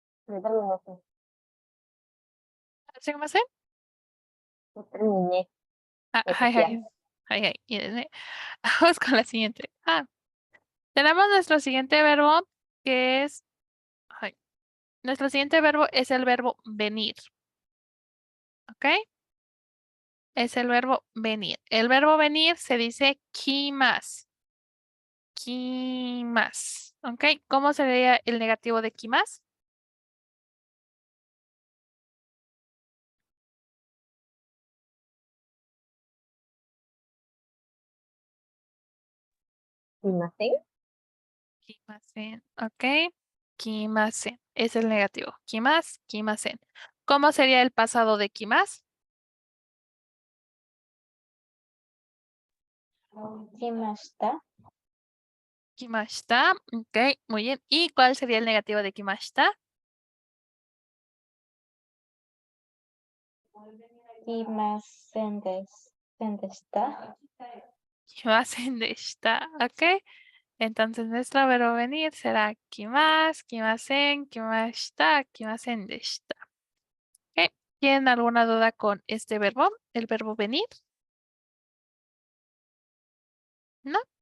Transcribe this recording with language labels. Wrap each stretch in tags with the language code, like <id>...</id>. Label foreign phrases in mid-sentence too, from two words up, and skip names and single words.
<es>Ya terminaste. ¿Sí, cómo se? Ya terminé de Hi, copiar.</es> <ja>はい。はい、はい.</ja> <es>Y vamos con la siguiente. Tenemos nuestro siguiente verbo que es, ay, nuestro siguiente verbo es el verbo venir, ¿ok? Es el verbo venir. El verbo venir se dice kimas.</es> <ja>来ます,</ja> <es>¿ok? ¿Cómo sería el negativo de kimas? ¿Imagen? Kimasen, ¿ok? Kimasen es el negativo.</es> <ja>来ます、来ません.</ja> <es>¿Cómo sería el pasado de kimas?</es> <ja>来ました. 来ました,</ja> <es>ok, muy bien. ¿Y cuál sería el negativo de kimashita?</es> <ja>でした. 来ませんでした,</ja> <es>ok. Entonces nuestro verbo venir será</es> <ja>来ます、来ません、来ました、来ませんでした.</ja> <es>Ok. ¿Tienen alguna duda con este verbo? El verbo venir. ¿No?</es>